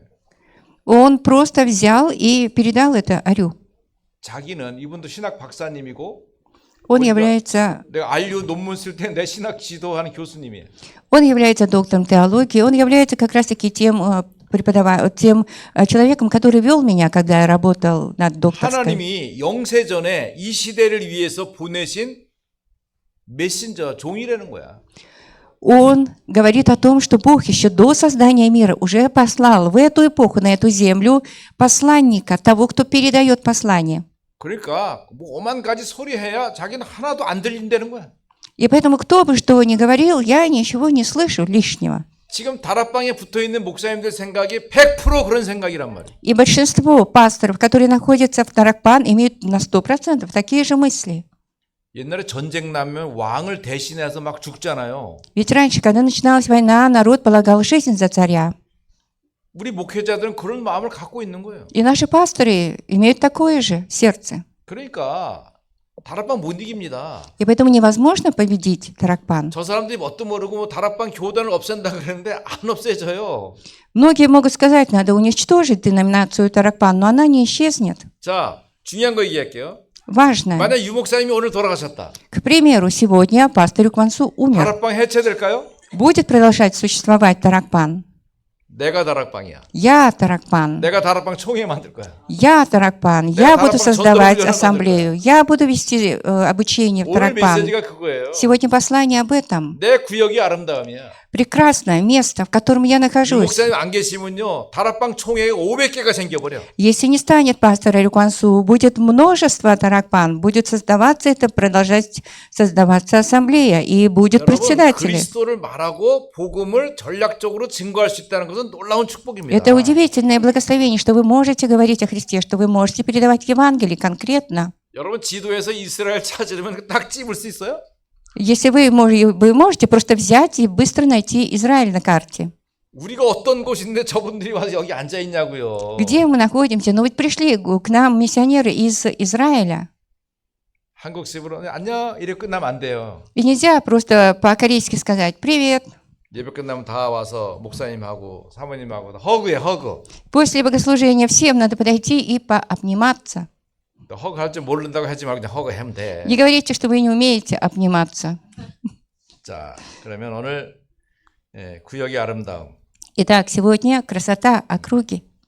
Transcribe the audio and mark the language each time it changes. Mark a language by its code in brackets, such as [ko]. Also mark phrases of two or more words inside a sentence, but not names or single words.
[ru] Он просто взял и передал это Арю. [ko] 자기는 이분도 신학 박사님이고 [ru] Он [ko] 우리가- [ru] является, [ko] 내가 알류 논문 쓸 때 내 신학 지도하는 교수님이에요. [ru] он является доктором теологии, он является как раз-таки тем человеком, который вел меня, когда я работал над докторской. [ko] 하나님이 영세전에 이 시대를 위해서 보내신 메신저 종이라는 거야. [ru] Он говорит о том, что Бог еще до создания мира уже послал в эту эпоху, на эту землю, посланника, того, кто передает послание. [ko] 그러니까 뭐 오만 가지 소리 해야 자기는 하나도 안 들린다는 거야. [ru] И поэтому, кто бы что ни говорил, я ничего не слышу лишнего. [ko] 지금 다락방에 붙어 있는 목사님들 생각이 100% 그런 생각이란 말이에요. [ru] И большинство пасторов, которые находятся в Таракпан, имеют на 100% такие же мысли. [ko] 옛날에 전쟁 나면 왕을 대신해서 막 죽잖아요. [ru] Ведь раньше, когда начиналась война, народ полагал жизнь за царя. [ko] 우리 목회자들은 그런 마음을 갖고 있는 거예요. [ru] И наши пасторы имеют такое же сердце. [ko] 그러니까 다락방 못 이깁니다. [ru] И поэтому невозможно победить Таракпан. [ko] 저 사람들이 뭣도 모르고 뭐 다락방 교단을 없앤다 그러는데 안 없애져요. [ru] Многие могут сказать, надо уничтожить деноминацию Таракпан, но она не исчезнет. [ko] 자, 중요한 거 얘기할게요. [ru] Важно. [ko] 만약 유 목사님이 오늘 돌아가셨다. [ru] К примеру, сегодня пастор Квансу умер. [ko] 다락방 해체될까요? [ru] Будет продолжать существовать Таракпан? [ko] 내가 다락방이야. [ru] Я Таракпан. [ko] 내가 다락방 총회 만들 거야. [ru] Я Таракпан. [ko] 내가 [ru] Я буду Таракпан создавать [ko] 전도훈련을 [ru] ассамблею. Я буду вести обучение в [ko] 오늘 [ru] Таракпан. [ko] 메시지가 그거예요. [ru] Сегодня послание об этом. [ko] 내 구역이 아름다움이야. [ru] Прекрасное место, в котором я [ko] 유 [ru] нахожусь. [ko] 목사님 안 계시면요. 다락방 총회에 500개가 생겨버려. [ru] Если не станет пастора Рюквансу, будет множество Таракпан, будет создаваться это, продолжать создаваться ассамблея, и будет [ko] 여러분 [ru] председатели. [ko] 그리스도를 말하고 복음을 전략적으로 증거할 수 있다는 것은 놀라운 축복입니다. [ru] Это удивительное благословение, что вы можете говорить о Христе, что вы можете передавать Евангелие конкретно. [ko] 여러분 지도에서 이스라엘 찾으려면 딱 찝을 수 있어요? [ru] Если вы можете просто взять и быстро найти Израиль на карте. [ko] 우리가 어떤 곳인데 저분들이 와서 여기 앉아 있냐고요. [ru] Где мы находимся? Ну ведь пришли к нам миссионеры из Израиля. [ko] 한국식으로 안녕 이렇게 끝나면 안 돼요. [ru] И нельзя просто по-корейски сказать «Привет». [ko] 예배 끝나면 다 와서 목사님하고 사모님하고 다 허그해 허그. [ru] После богослужения всем надо подойти и пообниматься. [ko] 허그 할 줄 모른다고 하지 말고 그냥 허그 하면 돼. [ru] Не говорите, что вы не умеете обниматься. [ko] 자, 그러면 오늘 구역의 아름다움. [ru] Итак, сегодня красота округи.